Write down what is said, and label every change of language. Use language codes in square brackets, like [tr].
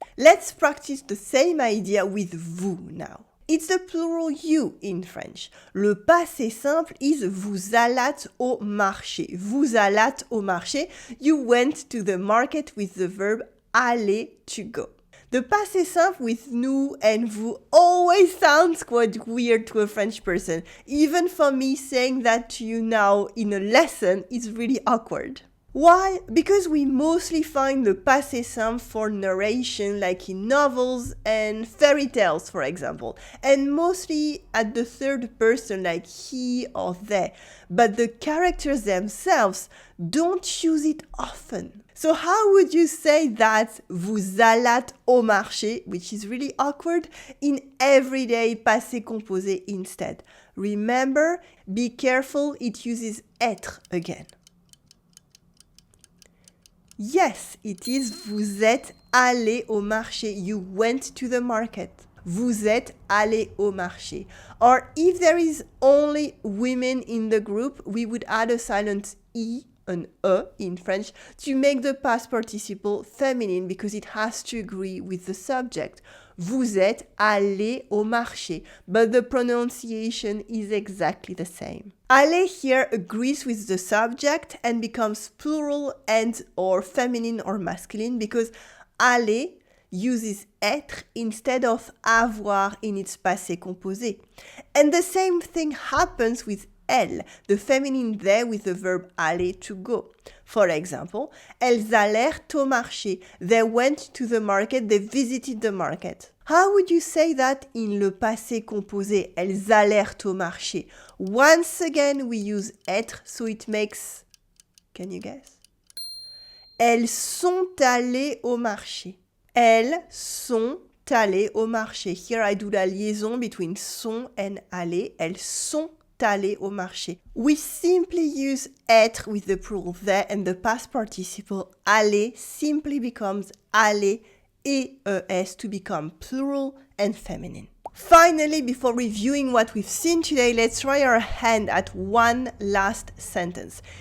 [en] Let's practice the same idea with vous now. It's the plural you in French. [fr] Le passé simple is vous allâtes au marché. Vous allâtes au marché. [en] You went to the market with the verb aller, to go. The passé simple with nous and vous always sounds quite weird to a French person. Even for me, saying that to you now in a lesson is really awkward. Why? Because we mostly find the passé simple for narration, like in novels and fairy tales, for example, and mostly at the third person, like he or they. But the characters themselves don't use it often. So how would you say that [fr] vous allâtes au marché, [en] which is really awkward, in everyday passé composé instead? Remember, be careful, it uses être again. Yes, it is [fr] vous êtes allé au marché. [en] You went to the market. [fr] Vous êtes allé au marché. [en] Or if there is only women in the group, we would add a silent E, an E in French, to make the past participle feminine because it has to agree with the subject. [fr] Vous êtes allé au marché, [en] but the pronunciation is exactly the same. Aller here agrees with the subject and becomes plural and or feminine or masculine because aller uses être instead of avoir in its passé composé. And the same thing happens with elles, the feminine they with the verb aller, to go. For example, [fr] elles allèrent au marché. [en] They went to the market, they visited the market. How would you say that in le passé composé? [fr] Elles allèrent au marché. [en] Once again, we use être, so it makes, can you guess? [fr] Elles sont allées au marché. Elles sont allées au marché. [en] Here I do la liaison between sont and aller. [fr] Elles sont allées au marché. [en] We simply use être with the plural they, and the past participle aller simply becomes aller EES to become plural and feminine. Finally, before reviewing what we've seen today, let's try our hand at one last sentence.